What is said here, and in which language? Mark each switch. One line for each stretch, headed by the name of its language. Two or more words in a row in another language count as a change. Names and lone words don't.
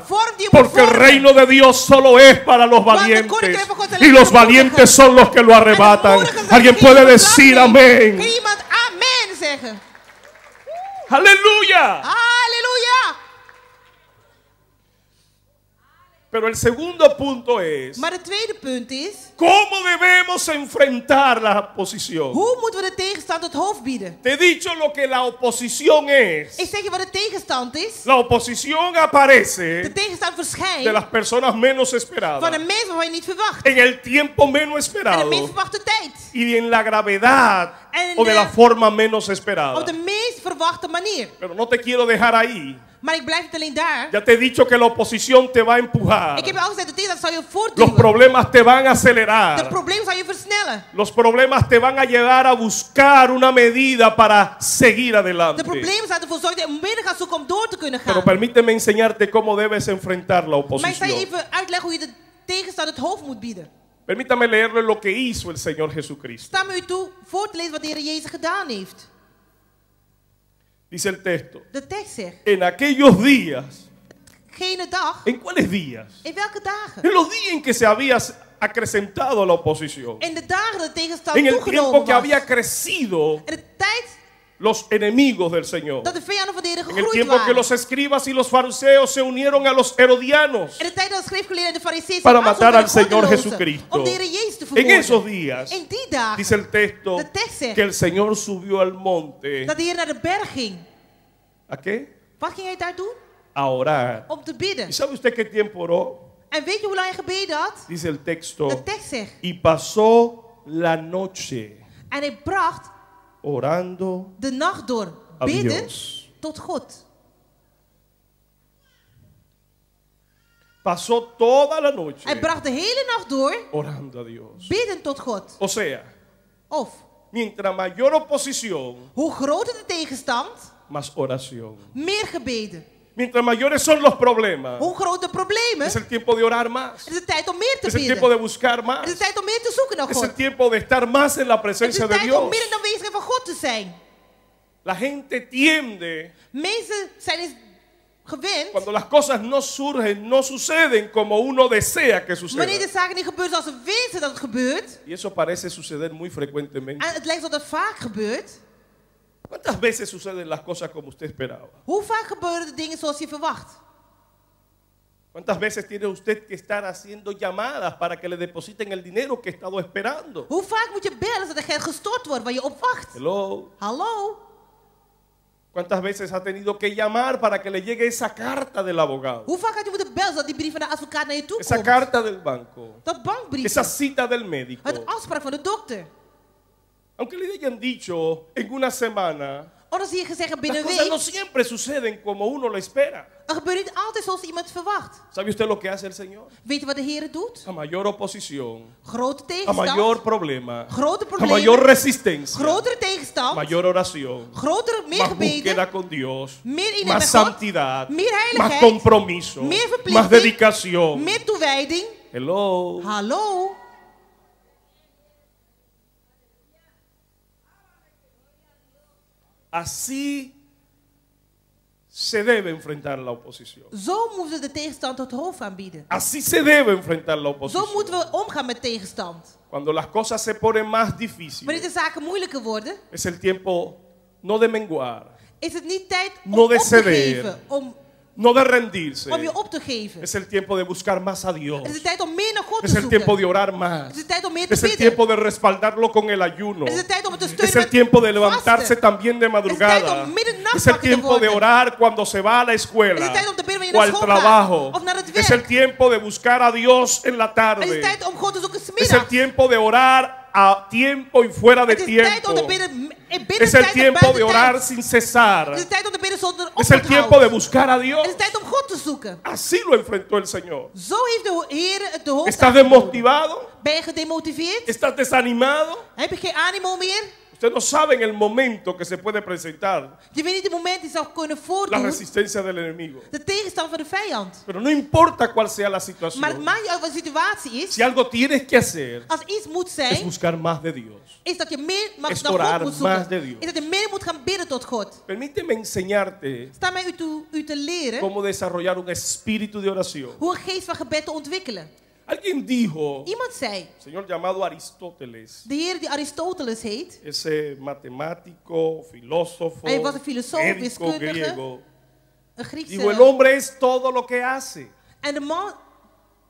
Spanish: Porque el reino de Dios solo es para los valientes y los valientes son los que lo arrebatan. Alguien puede decir amén.
Dutch: Kan iemand amen zeggen?
Spanish: Aleluya.
Dutch: Halleluja!
Spanish: Pero el segundo punto es,
Dutch: Maar het tweede punt is,
Spanish: ¿cómo debemos enfrentar la oposición?
Dutch: hoe moeten we de tegenstand het hoofd bieden?
Spanish: Te he dicho lo que la oposición es.
Dutch: Ik zeg je wat de tegenstand is.
Spanish: La oposición
Dutch: De
Spanish: aparece
Dutch: tegenstand
Spanish: de
Dutch: verschijnt
Spanish: las personas menos
Dutch: van
Spanish: esperadas,
Dutch: de mensen waarvan je niet verwacht.
Spanish: en el tiempo menos
Dutch: En de
Spanish: esperado
Dutch: meest verwachte tijd.
Spanish: y en la gravedad
Dutch: En
Spanish: o de la forma menos
Dutch: op
Spanish: esperada.
Dutch: de meest verwachte manier.
Spanish: Pero no te quiero dejar ahí.
Dutch: Maar ik blijf niet alleen daar.
Spanish: Ya te he dicho que la oposición te va a empujar.
Dutch: Ik heb je al gezegd, de tegenstand zal je
Spanish: Los
Dutch: voortduwen.
Spanish: problemas te van a
Dutch: De
Spanish: acelerar.
Dutch: problemen zal je versnellen.
Spanish: Los problemas te van a llevar a buscar una medida para seguir
Dutch: De
Spanish: adelante.
Dutch: problemen zullen ervoor zorgen dat je een middel gaat zoeken om door te kunnen
Spanish: Pero
Dutch: gaan.
Spanish: permíteme enseñarte cómo debes enfrentar la
Dutch: Maar ik zal je
Spanish: oposición.
Dutch: even uitleggen hoe je de tegenstand het hoofd moet bieden.
Spanish: Permítame leerle lo que hizo el Señor Jesucristo.
Dutch: Sta me u toe voor te lezen wat de Heer Jezus gedaan heeft.
Spanish: Dice el texto.
Dutch: De tekst zegt,
Spanish: En aquellos días.
Dutch: gene dag,
Spanish: ¿En cuáles días?
Dutch: in welke dagen?
Spanish: En los días en que se había acrecentado la oposición.
Dutch: In de dagen dat de tegenstand
Spanish: En el tiempo
Dutch: toegenomen
Spanish: que
Dutch: was.
Spanish: había crecido
Dutch: In de tijd
Spanish: los enemigos del Señor.
Dutch: dat de vijanden van de Heer
Spanish: En el
Dutch: gegroeid
Spanish: tiempo que
Dutch: waren.
Spanish: los escribas y los fariseos se unieron a los herodianos
Dutch: In de tijd dat de schriftgeleerden en de fariseeën
Spanish: para
Dutch: zich
Spanish: matar al
Dutch: aansloten bij de
Spanish: Señor
Dutch: goddelozen
Spanish: Jesucristo.
Dutch: om de Heer Jezus te
Spanish: En
Dutch: vermoorden.
Spanish: esos días,
Dutch: In die dagen
Spanish: dice el texto,
Dutch: de tekst zegt
Spanish: que el Señor subió al monte.
Dutch: dat de Heer naar de berg ging.
Spanish: ¿A qué?
Dutch: Wat ging hij daar doen?
Spanish: A orar.
Dutch: Om te bidden.
Spanish: ¿Y sabe usted qué tiempo oró?
Dutch: En weet je hoe lang hij gebeden had?
Spanish: Dice el texto.
Dutch: De tekst zegt.
Spanish: Y pasó la noche
Dutch: En hij bracht
Spanish: orando
Dutch: de nacht door
Spanish: a
Dutch: bidden
Spanish: Dios.
Dutch: tot God.
Spanish: Pasó toda la noche
Dutch: Hij bracht de hele nacht door
Spanish: orando a Dios.
Dutch: bidden tot God.
Spanish: O sea,
Dutch: Of,
Spanish: mientras mayor oposición,
Dutch: hoe groter de tegenstand,
Spanish: más oración.
Dutch: meer gebeden.
Spanish: Mientras mayores son los problemas,
Dutch: Hoe groter de problemen,
Spanish: es el tiempo de orar más.
Dutch: is het tijd om meer te
Spanish: Es el tiempo de
Dutch: bidden.
Spanish: buscar
Dutch: Het
Spanish: más.
Dutch: is tijd om meer te zoeken naar
Spanish: Es
Dutch: God.
Spanish: el tiempo de estar más en la
Dutch: Het is
Spanish: presencia de
Dutch: tijd om
Spanish: Dios.
Dutch: meer in de aanwezigheid van God te zijn.
Spanish: La gente tiende,
Dutch: Mensen zijn eens gewend,
Spanish: cuando las cosas no surgen, no suceden como uno desea que
Dutch: wanneer de
Spanish: suceda.
Dutch: zaken niet gebeuren zoals ze wensen dat het gebeurt,
Spanish: Y eso parece suceder muy frecuentemente.
Dutch: en het lijkt dat het vaak gebeurt.
Spanish: ¿Cuántas veces suceden las cosas como usted esperaba?
Dutch: Hoe vaak gebeuren de dingen zoals je verwacht?
Spanish: ¿Cuántas veces tiene usted que estar haciendo llamadas para que le depositen el dinero que ha estado esperando?
Dutch: Hoe vaak moet je bellen zodat er geld gestort wordt waar je op wacht?
Spanish: Hello.
Dutch: Hallo?
Spanish: ¿Cuántas veces ha tenido que llamar para que le llegue esa carta del abogado?
Dutch: Hoe vaak had je moeten bellen zodat die brief van de advocaat naar je toe
Spanish: Esa
Dutch: komt?
Spanish: carta del banco.
Dutch: Dat bankbrief,
Spanish: Esa cita del médico.
Dutch: het afspraak van de dokter.
Spanish: Aunque le hayan dicho en una semana,
Dutch: Of zie je gezegd
Spanish: las
Dutch: binnen een
Spanish: cosas no
Dutch: week,
Spanish: siempre suceden como uno lo espera.
Dutch: er gebeurt niet altijd zoals iemand verwacht.
Spanish: ¿Sabe usted lo que hace el Señor?
Dutch: Weet je wat de Heer doet?
Spanish: A mayor oposición,
Dutch: Grote
Spanish: a
Dutch: tegenstand,
Spanish: mayor problema,
Dutch: grote
Spanish: a mayor
Dutch: problemen,
Spanish: resistencia,
Dutch: grotere tegenstand,
Spanish: mayor oración,
Dutch: grotere, meer
Spanish: más
Dutch: gebeden,
Spanish: búsqueda con Dios,
Dutch: meer eenheid
Spanish: más
Dutch: met God,
Spanish: santidad,
Dutch: meer
Spanish: más
Dutch: heiligheid,
Spanish: compromiso,
Dutch: meer
Spanish: más
Dutch: verplichting,
Spanish: dedicación.
Dutch: meer toewijding.
Spanish: Hello.
Dutch: Hallo?
Spanish: Así se debe enfrentar la oposición.
Dutch: Zo moeten we de tegenstand het hoofd aanbieden.
Spanish: Así se debe enfrentar la
Dutch: Zo
Spanish: oposición.
Dutch: moeten we omgaan met tegenstand.
Spanish: Cuando las cosas se ponen más
Dutch: Wanneer
Spanish: difíciles,
Dutch: de zaken moeilijker worden,
Spanish: es el tiempo no de menguar,
Dutch: is het niet tijd om
Spanish: No de
Dutch: op te
Spanish: ceder.
Dutch: geven.
Spanish: no de rendirse.
Dutch: Om je op te geven.
Spanish: Es el tiempo de buscar más a Dios.
Dutch: Het is de tijd om meer naar God
Spanish: Es
Dutch: te
Spanish: el tiempo
Dutch: zoeken.
Spanish: de orar
Dutch: Het
Spanish: más.
Dutch: is de tijd om meer te
Spanish: Es el
Dutch: bidden.
Spanish: tiempo de respaldarlo con el ayuno.
Dutch: Het is de tijd om het te
Spanish: Es
Dutch: steunen
Spanish: el
Dutch: met
Spanish: tiempo de levantarse
Dutch: vasten.
Spanish: también de madrugada.
Dutch: om middernacht
Spanish: Es el
Dutch: wakker te
Spanish: tiempo de
Dutch: worden.
Spanish: orar cuando se va a la
Dutch: Het
Spanish: escuela
Dutch: is tijd om te bidden wanneer je
Spanish: o
Dutch: naar
Spanish: al
Dutch: school gaat.
Spanish: trabajo.
Dutch: Of naar het
Spanish: Es el
Dutch: werk.
Spanish: tiempo de buscar a Dios en la
Dutch: Het is
Spanish: tarde.
Dutch: tijd om God te zoeken 's
Spanish: Es el
Dutch: middags.
Spanish: tiempo de orar a tiempo y fuera de
Dutch: Het is tijd om
Spanish: tiempo.
Dutch: te bidden in
Spanish: Es
Dutch: binnentijd
Spanish: el
Dutch: en
Spanish: tiempo de
Dutch: buiten
Spanish: orar
Dutch: tijd.
Spanish: sin cesar.
Dutch: Het is tijd om te bidden zonder
Spanish: Es el tiempo de
Dutch: oponthoud.
Spanish: buscar a Dios.
Dutch: Het is tijd om God te zoeken.
Spanish: Así lo enfrentó el Señor.
Dutch: Zo heeft de Heer het de hoofd
Spanish: ¿Estás
Dutch: aangeboden.
Spanish: desmotivado?
Dutch: Ben je gedemotiveerd?
Spanish: ¿Estás desanimado?
Dutch: Heb je geen animo meer?
Spanish: Usted no sabe en el momento que se puede presentar
Dutch: Je weet niet het moment die zou kunnen
Spanish: la
Dutch: voordoen.
Spanish: resistencia del enemigo.
Dutch: De tegenstand van de vijand.
Spanish: Pero no importa cuál sea la
Dutch: Maar het
Spanish: situación.
Dutch: maakt niet uit wat de situatie is.
Spanish: Si algo tienes que hacer,
Dutch: Als iets moet
Spanish: es
Dutch: zijn,
Spanish: buscar más de Dios.
Dutch: is dat je meer
Spanish: Es
Dutch: naar
Spanish: orar
Dutch: God moet
Spanish: más de
Dutch: zoeken.
Spanish: Dios.
Dutch: Is dat je meer moet gaan bidden tot God.
Spanish: Permíteme enseñarte
Dutch: Sta mij u te leren
Spanish: cómo desarrollar un espíritu de oración.
Dutch: hoe een geest van gebed te ontwikkelen.
Spanish: Alguien dijo,
Dutch: Iemand zei,
Spanish: un señor llamado Aristóteles,
Dutch: de heer die Aristoteles heet,
Spanish: ese matemático, filósofo,
Dutch: Hij was een filosoof,
Spanish: médico
Dutch: wiskundige.
Spanish: griego,
Dutch: een Griekse...
Spanish: dijo, el hombre es todo lo que hace.
Dutch: En de man